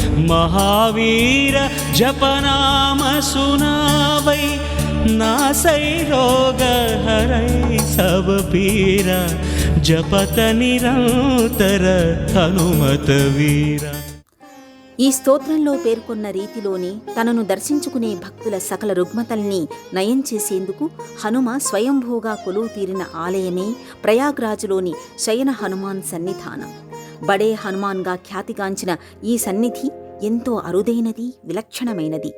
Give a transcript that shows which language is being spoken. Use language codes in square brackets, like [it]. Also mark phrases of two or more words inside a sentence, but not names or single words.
[awa] महावीर जप नाम सुनावै, नासै रोग हरै सब पीरा, जपत निरंतर हनुमत वीरा. [te] ఈ స్తోత్రంలో పేర్కొన్న రీతిలోనే తనను దర్శించుకునే భక్తుల సకల రుగ్మతల్ని నయం చేసేందుకు హనుమ స్వయంభూగా కొలువు తీరిన ఆలయమే ప్రయాగ్రాజులోని శయన హనుమాన్ సన్నిధానం. బడే హనుమాన్గా ఖ్యాతిగాంచిన ఈ సన్నిధి ఎంతో అరుదైనది, విలక్షణమైనది.